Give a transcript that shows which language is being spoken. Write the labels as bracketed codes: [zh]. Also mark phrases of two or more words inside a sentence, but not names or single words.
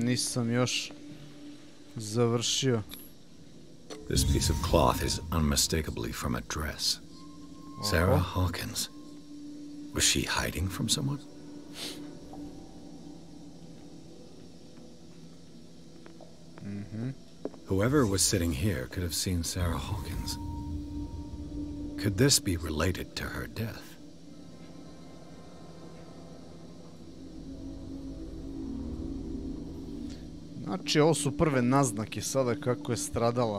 [hr] nisam još završio. [en] This piece of cloth is unmistakably from a dress. Sarah Hawkins. Was she hiding from someone? Whoever was sitting here could have seen Sarah Hawkins. Could this be related to her death? [hr] Znači, ovo su prve naznake sada kako je stradala.